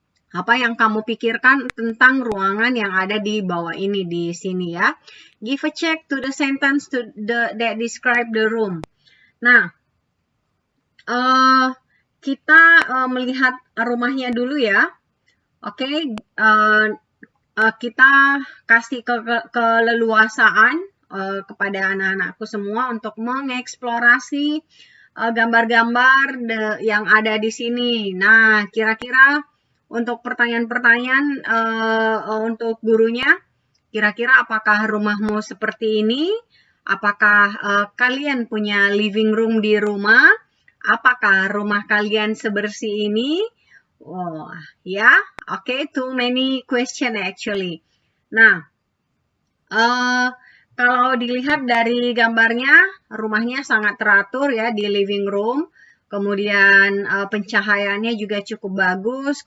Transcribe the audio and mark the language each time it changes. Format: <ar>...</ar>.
<id>Apa yang kamu pikirkan tentang ruangan yang ada di bawah ini, di sini ya.</id> <en>Give a check to the sentence that describe the room.</en> <id>Nah, kita melihat rumahnya dulu ya. Oke, kita kasih keleluasaan kepada anak-anakku semua untuk mengeksplorasi gambar-gambar yang ada di sini. Nah, kira-kira untuk pertanyaan-pertanyaan untuk gurunya, kira-kira apakah rumahmu seperti ini? Apakah kalian punya living room di rumah? Apakah rumah kalian sebersih ini?</id> <en>Oh, ya, okay, too many question actually.</en> <id>Nah, kalau dilihat dari gambarnya, rumahnya sangat teratur ya di living room. Kemudian pencahayaannya juga cukup bagus.</id>